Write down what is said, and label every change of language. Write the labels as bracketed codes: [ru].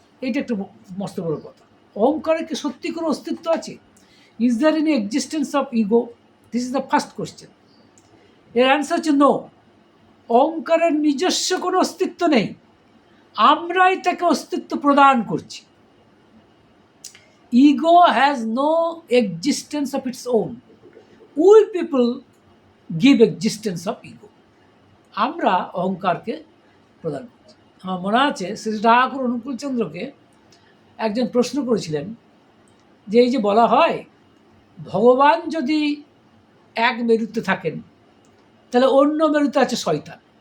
[bn] এইটা একটা মস্ত বড় কথা। অহংকারের কি সত্যি কোনো অস্তিত্ব আছে? [en] Is there any existence of ego? This is the first question. [bn] এর অ্যান্সার হচ্ছে নো। অহংকারের নিজস্ব কোনো অস্তিত্ব নেই, আমরাই তাকে অস্তিত্ব প্রদান করছি। [en] Ego has no existence of its own. We people give existence of ego. [bn] আমরা অহংকারকে প্রদান করছি। আমার মনে আছে শ্রী ঠাকুর অনুকূলচন্দ্রকে একজন প্রশ্ন করেছিলেন যে এই যে বলা হয় ভগবান যদি এক মেরুতে থাকেন তাহলে অন্য মেরুতে আছে শয়তান।